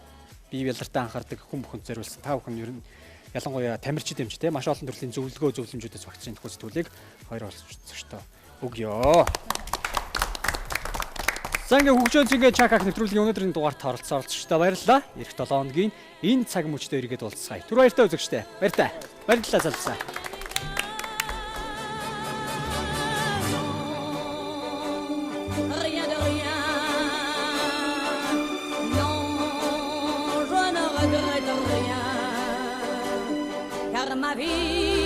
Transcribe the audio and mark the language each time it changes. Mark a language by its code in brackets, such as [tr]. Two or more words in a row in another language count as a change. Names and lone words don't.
[mn] Бие ялгартай анхаардаг хүн бүхэнд зориулсан та бүхэн ер нь ялангуяа тамирчид хэмжтэй маш олон төрлийн зөвлөмжүүдээс багцсан энэхүү сэтгүүлийг хоёр оролцогчтой өгье. За ингээ хөгжөөнц ингээ чакак нэвтрүүлгийн өнөөдрийн дугаарт оролцсон оролцогчтой баярлалаа. Ирэх 7 хоногийн энэ цаг мөчтөө иргэд уулзцгаая. Түр баяртай үзэгчтэй. Баяртай. Баярлалаа залуусаа. [fr] Rien de rien. Non, je ne regrette rien. Car ma vie